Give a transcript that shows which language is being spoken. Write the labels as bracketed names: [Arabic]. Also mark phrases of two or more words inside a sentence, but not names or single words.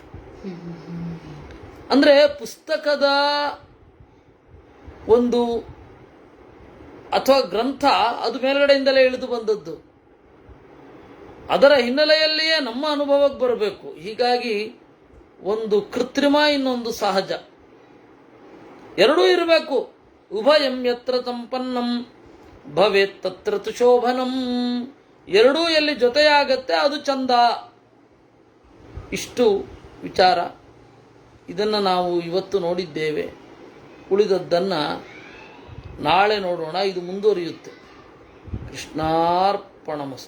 [Kannada] ಅಂದ್ರೆ ಪುಸ್ತಕದ ಒಂದು ಅಥವಾ ಗ್ರಂಥ ಅದು ಮೇಲ್ಗಡೆಯಿಂದಲೇ ಇಳಿದು ಬಂದದ್ದು. ಅದರ ಹಿನ್ನೆಲೆಯಲ್ಲಿಯೇ ನಮ್ಮ ಅನುಭವಕ್ಕೆ ಬರಬೇಕು. ಹೀಗಾಗಿ ಒಂದು ಕೃತ್ರಿಮ, ಇನ್ನೊಂದು ಸಹಜ, ಎರಡೂ ಇರಬೇಕು. [Sanskrit] उभयं यत्र संपन्नं भवेत् तत्र तु शोभनं. [Kannada] ಎರಡೂ ಎಲ್ಲಿ ಜೊತೆಯಾಗತ್ತೆ ಅದು ಚಂದ. ಇಷ್ಟು ವಿಚಾರ. ಇದನ್ನು ನಾವು ಇವತ್ತು ನೋಡಿದ್ದೇವೆ. ಉಳಿದದ್ದನ್ನು ನಾಳೆ ನೋಡೋಣ, ಇದು ಮುಂದುವರಿಯುತ್ತೆ.